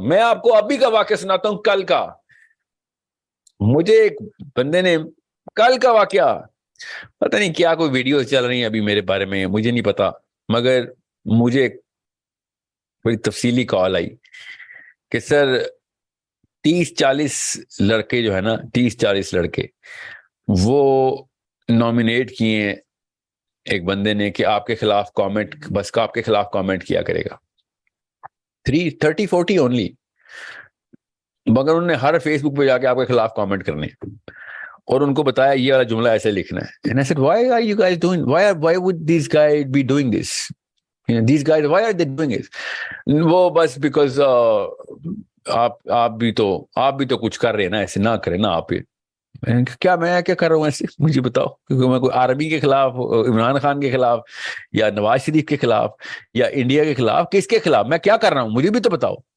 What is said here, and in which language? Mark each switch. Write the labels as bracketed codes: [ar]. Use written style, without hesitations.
[ur] میں آپ کو ابھی کا واقعہ سناتا ہوں, کل کا. مجھے ایک بندے نے کل کا واقعہ, پتہ نہیں کیا کوئی ویڈیو چل رہی ہیں ابھی میرے بارے میں, مجھے نہیں پتا, مگر مجھے بڑی تفصیلی کال آئی کہ سر 30-40 لڑکے جو ہے نا, 30-40 لڑکے وہ نامینیٹ کیے ہیں ایک بندے نے کہ آپ کے خلاف کامنٹ, بس کا آپ کے خلاف کامنٹ کیا کرے گا. 30-40 اونلی, مگر انہوں نے ہر فیس بک پہ جا کے آپ کے خلاف کامنٹ کرنے اور ان کو بتایا یہ والا جملہ ایسے لکھنا ہے. [en] And I said, why are you guys doing, why would these guys be doing this? You know, these guys, why are they doing it? [ur] وہ بس بیکاز آپ بھی تو کچھ کر رہے ہیں نا, ایسے نہ کریں نا آپ. کیا میں کیا کر رہا ہوں ایسے, مجھے بتاؤ. کیونکہ میں کوئی آرمی کے خلاف, عمران خان کے خلاف, یا نواز شریف کے خلاف, یا انڈیا کے خلاف, کس کے خلاف میں کیا کر رہا ہوں مجھے بھی تو بتاؤ.